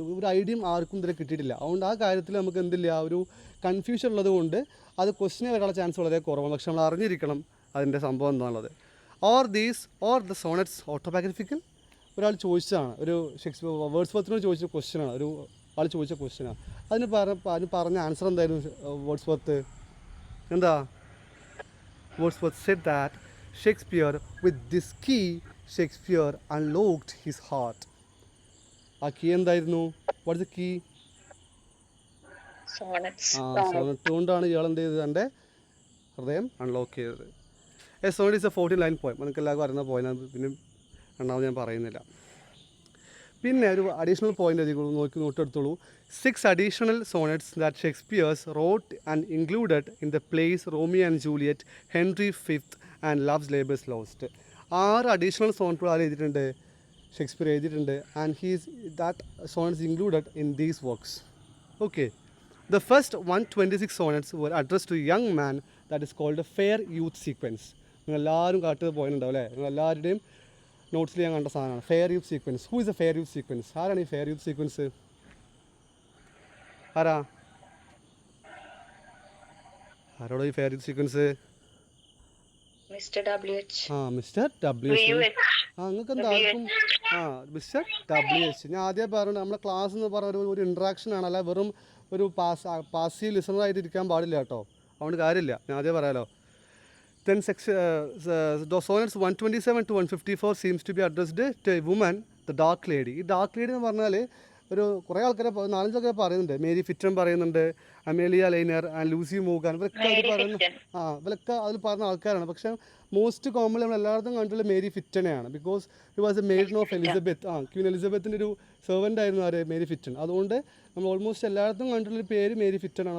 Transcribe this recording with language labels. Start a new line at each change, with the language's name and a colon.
Malayalam: ഒരു ഐഡിയയും ആർക്കും ഇതുവരെ കിട്ടിയിട്ടില്ല. അതുകൊണ്ട് ആ കാര്യത്തിൽ നമുക്ക് എന്തില്ല, ഒരു കൺഫ്യൂഷൻ ഉള്ളത് കൊണ്ട് അത് ക്വസ്റ്റിനെ വരാനുള്ള ചാൻസ് വളരെ കുറവാണ്. പക്ഷെ നമ്മൾ അറിഞ്ഞിരിക്കണം അതിൻ്റെ സംഭവം എന്താണുള്ളത്.
English: Or the sonnets autobiographical?
Malayalam: ഒരാൾ ചോദിച്ചതാണ്, ഒരു ഷേക്സ്പിയർ വേർഡ്സ്വർത്തിനോട് ചോദിച്ച ക്വസ്റ്റ്യനാണ്, ഒരു ആൾ ചോദിച്ച ക്വസ്റ്റ്യനാണ്. അതിന് പറഞ്ഞ ആൻസർ എന്തായിരുന്നു വേർഡ്സ്വർത്ത്? എന്താ?
English: Wordsworth said that Shakespeare, with this key, Shakespeare unlocked his heart.
Malayalam: ആ കീ എന്തായിരുന്നു?
English: What is the key?
Malayalam: Sonet കൊണ്ടാണ് ഇയാൾ എന്ത് ചെയ്തത്? എൻ്റെ ഹൃദയം അൺലോക്ക് ചെയ്തത്.
English: Sonnet is a 14-line poem.
Malayalam: നമുക്ക് എല്ലാവർക്കും അറിയുന്ന പോയിന്റ്, പിന്നെ രണ്ടാമത് ഞാൻ പറയുന്നില്ല. പിന്നെ ഒരു additional point നോട്ടെടുത്തോളൂ.
English: 6 additional sonnets that Shakespeare wrote and included in the plays Romeo and Juliet, Henry V and Love's Labour's Lost.
Malayalam: 6 additional സോണറ്റുകൾ ആര് എഴുതിയിട്ടുണ്ട്? ഷേക്സ്പിയർ എഴുതിയിട്ടുണ്ട്.
English: And that sonnets included in these works. Okay. The first 126 sonnets were addressed to a young man, that is called a fair youth sequence.
Malayalam: നിങ്ങൾ എല്ലാവരും കാട്ടത് പോയിന്റുണ്ടാവും അല്ലേ? നിങ്ങൾ എല്ലാവരുടെയും നോട്ട്സിൽ ഞാൻ കണ്ട സാധനമാണ് fair youth sequence.
English: Who is a fair youth sequence?
Malayalam: ആരാണ് ഈ ഫെയർ യൂത്ത് സീക്വൻസ്? ആരോടോ ഈ fair youth sequence? Mister W.H. Mister W.H. നിങ്ങൾക്ക് എന്തായിരിക്കും? Mister W.H. ഞാൻ ആദ്യം പറഞ്ഞു നമ്മളെ ക്ലാസ് എന്ന് പറഞ്ഞ ഒരു ഇൻട്രാക്ഷൻ ആണ്, അല്ല വെറും ഒരു പാസീവ് ലിസണറായിട്ട് ഇരിക്കാൻ പാടില്ല കേട്ടോ. അതുകൊണ്ട് കാര്യമില്ല, ഞാൻ ആദ്യം പറയാലോ.
English: Then sonnets 127 to 154 seems to be addressed to a woman, the dark lady.
Malayalam: ഈ ഡാർക്ക് ലേഡി എന്ന് പറഞ്ഞാൽ ഒരു കുറേ ആൾക്കാരെ 4-5 ആൾക്കാരെ പറയുന്നുണ്ട്. മേരി ഫിറ്റൺ പറയുന്നുണ്ട്, Amelia liner and Lucy Morgan, ഇവരൊക്കെ അതിൽ പറയുന്ന ഇവരൊക്കെ അതിൽ പറയുന്ന ആൾക്കാരാണ്. പക്ഷേ മോസ്റ്റ് കോമൺലി നമ്മൾ എല്ലായിടത്തും കണ്ടിട്ടുള്ള Mary ഫിറ്റനെയാണ്.
English: Because he was a maiden of Elizabeth.
Malayalam: Queen എലിസബത്തിൻ്റെ ഒരു സെർവൻ്റ് ആയിരുന്നു ആര്? മേരി ഫിറ്റൺ. അതുകൊണ്ട് നമ്മൾ ഓൾമോസ്റ്റ് എല്ലായിടത്തും കണ്ടിട്ടുള്ളൊരു പേര് മേരി ഫിറ്റൺ ആണ്.